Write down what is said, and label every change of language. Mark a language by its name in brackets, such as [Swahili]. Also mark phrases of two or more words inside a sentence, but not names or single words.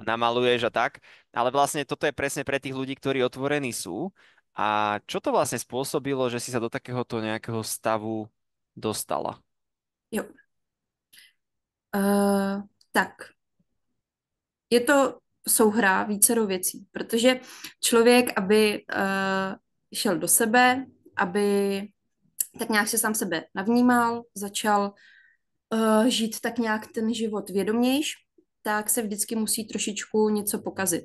[Slovak] namaluješ a tak, ale vlastne toto je presne pre tých ľudí, ktorí otvorení sú. A čo to vlastne spôsobilo, že si sa do takéhoto nejakého stavu dostala? [Czech] Jo. Tak, je to souhra vícero věcí, protože člověk, aby šel do sebe, aby tak nějak se sám sebe navnímal, začal žít tak nějak ten život vědomějš, tak se vždycky musí trošičku něco pokazit.